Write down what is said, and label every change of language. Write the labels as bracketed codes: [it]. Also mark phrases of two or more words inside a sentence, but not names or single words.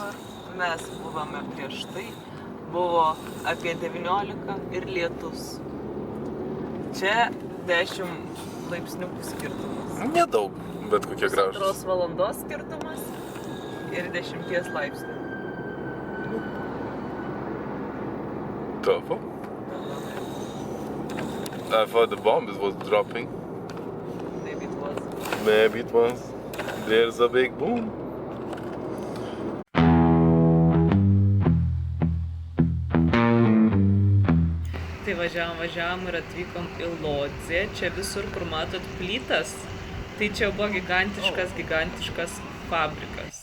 [lt] Mes buvome prieš tai, buvo apie 19 ir lietus. Čia 10 laipsnių skirtumas. Nedaug, bet kokie gražūs. 2 valandos skirtumas ir 10 laipsnių. [en] Tough. I thought the bomb was dropping. Maybe it was. Maybe it was. There's a big boom. [lt] Tai važiavom ir atvykom į Lodzę. Čia visur, kur matot plytas, tai čia buvo gigantiškas fabrikas.